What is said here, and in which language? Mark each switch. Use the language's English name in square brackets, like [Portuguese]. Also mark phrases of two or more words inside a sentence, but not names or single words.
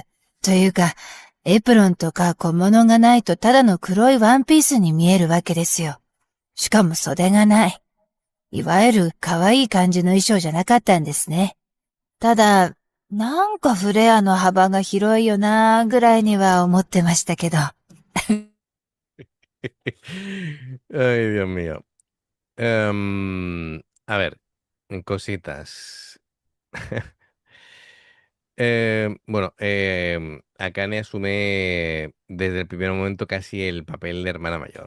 [Japanese] というか、エプロンとか小物がないとただの黒いワンピースに見えるわけですよ。しかも袖がない。いわゆる可愛い感じの衣装じゃなかったんですね。ただ、なんかフレアの幅が広いよなーぐらいには思ってましたけど。 [Spanish] Ay, Dios mío. A ver, cositas. Bueno, Akane asume desde el primer momento casi el papel de hermana mayor.